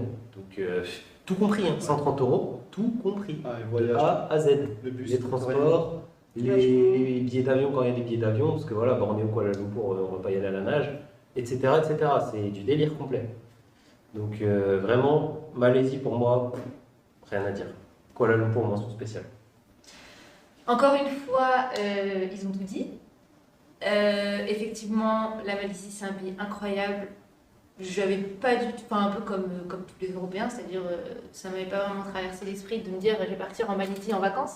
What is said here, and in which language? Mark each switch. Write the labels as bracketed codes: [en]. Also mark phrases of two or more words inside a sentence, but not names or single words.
[fr] Donc, tout compris, hein, 130 €, tout compris. De A à Z. Les transports, les billets d'avion quand il y a des billets d'avion, parce que voilà, Bornéo, Kuala Lumpur, on va pas y aller à la nage, etc. etc. C'est du délire complet. Donc, vraiment, Malaisie pour moi, rien à dire. Kuala Lumpur, mention spéciale. Encore une fois, ils ont tout dit. Effectivement, la Malaisie, c'est un pays incroyable. Je n'avais pas du tout, enfin, un peu comme tous les Européens, c'est-à-dire ça ne m'avait pas vraiment traversé l'esprit de me dire je vais partir en Malaisie en vacances.